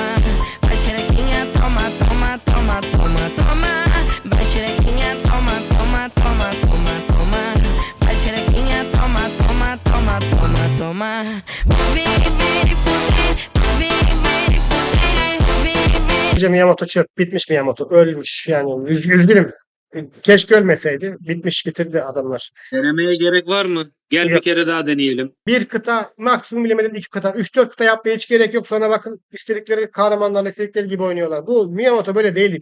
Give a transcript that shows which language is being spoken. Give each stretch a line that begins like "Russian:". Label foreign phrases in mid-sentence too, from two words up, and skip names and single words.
Portuguese: Vai xerequinha, toma, toma, toma, toma, toma. Vai xerequinha, toma, toma, toma, toma, toma. Vai xerequinha, toma, toma, toma, toma, toma. Vem, vem fuder, vem, vem fuder, vem, vem.
Turkish: Bence Miyamoto çöp. Bitmiş Miyamoto. Ölmüş. Yani üzgünüm. Keşke ölmeseydi. Bitmiş bitirdi adamlar. Denemeye gerek var mı? Gel bir Yok. kere daha deneyelim. Bir kıta maksimum bilemedin 2 kıta. 3-4 kıta yapmaya hiç gerek yok. Sonra bakın istedikleri kahramanlarla istedikleri gibi oynuyorlar. Bu Miyamoto böyle değildi.